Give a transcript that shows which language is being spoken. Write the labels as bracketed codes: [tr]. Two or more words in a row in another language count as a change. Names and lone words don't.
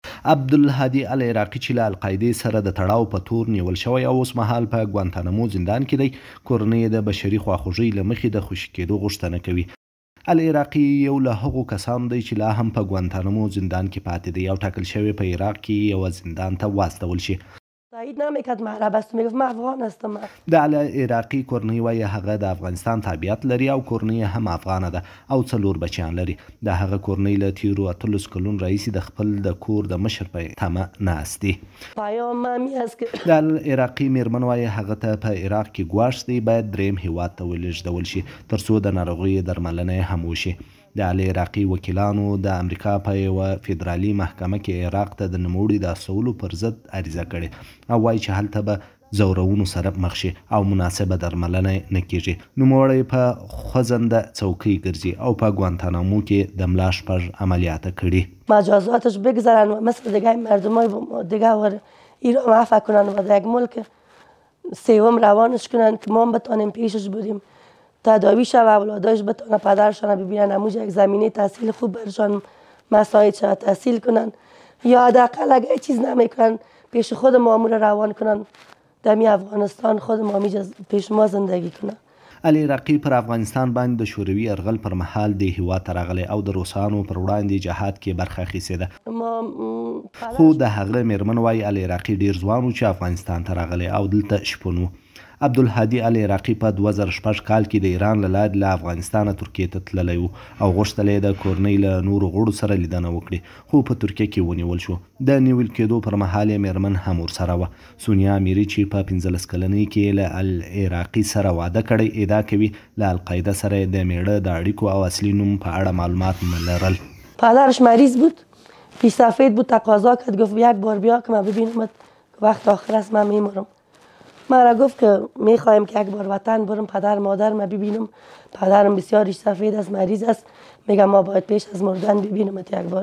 [ps] عبدالهادي العراقي چې له القاعدې سره د تړاو په تور نیول شوی او اوس مهال په ګوانتانامو زندان کې دی، کورنۍ د بشري خواخوږۍ له مخې د خوشي کېدو غوښتنه کوي. العراقي یو له هغو کسانو دی چې لا هم په ګوانتانامو زندان کې پاتې دی او ټاکل شوی په عراق کې یوه زندان ته واستول شي. [fa] تایید نمیکرد من عرب هستم، میگفت من افغان هستم. [ps] د العراقي کورنۍ وایي هغه د افغانستان تابعیت لري او کورنۍ هم افغانه ده او 4 بچیان لري. د هغه کورنۍ له تیرو 18 کلونو راهیسې د خپل د کور د مشر په تمه ناست دي. [fa] پیام مې است که [ps] د العراقي میرمن وایي هغه ته په عراق کې ګواښ دی باید دریم هیواد ته ولېږدول شي ترڅو د ناروغیو درملنه هم وشي. د العراقي وکیلانو د امریکا په یوه فدرالي محکمه کې عراق ته د نوموړي د استولو پر ضد عریضه کړې او وایي چې هلته به ځورونو سره مخ شي او مناسبه درملنه نه کیږي. نوموړی په خوځنده څوکۍ ګرځي او په ګوانتانامو کې د ملا شپږ عملیات کړي. [fa] مجازاتش بگذارن و مثل دیگه مردمای دیگه ایران عفو کنن و در یک ملک سوم روانش کنن که ما بتانیم پیشش بریم تداوی شود، اولاداش بتانه پدرشان ببینن، اموج یک زمینه تحصیل خوب برشان مساعد شود تحصیل کنن یا حداقل اگه چیز نمیکنن پیش خود مامور روان کنن دمی افغانستان خود مامی پیش ما زندگی کنن. [ps] العراقي پر افغانستان باندې د شوروي یرغل پر مهال د هیواد ته راغلی او د روسانو پر وړاندې جهاد کې برخه اخیستې ده. خو د هغه میرمن وایي العراقي ډیر ځوان و چې افغانستان ته راغلی او دلته شپون و. عبدالهادي العراقي په 2006 کال کې د ایران له لارې له افغانستانه ترکیې ته تللی و او غوښتل یې د کورنۍ له نورو غړو سره لیدنه وکړي خو په ترکیه کې ونیول شو. د نیول کېدو پر مهال یې میرمن هم ورسره وه. سونیا میري چې په 15 کلنۍ کې له العراقي سره واده کړی ادعا کوي له القاعده سره د میړه د اړیکو او اصلي نوم په اړه معلومات نه لرل. [fa] پدرش مریض بود، پیشسفید بود، تقاضا کرد گفت یک بار بیا که من ببینمت وقت آخر است من میمرم. من را گفت که میخوایم که یک بار وطن برم پدر مادرم ببینم. پدرم بسیار ریش سفید است، مریض است، میگم ما باید پیش از مردن ببینمت یک بار.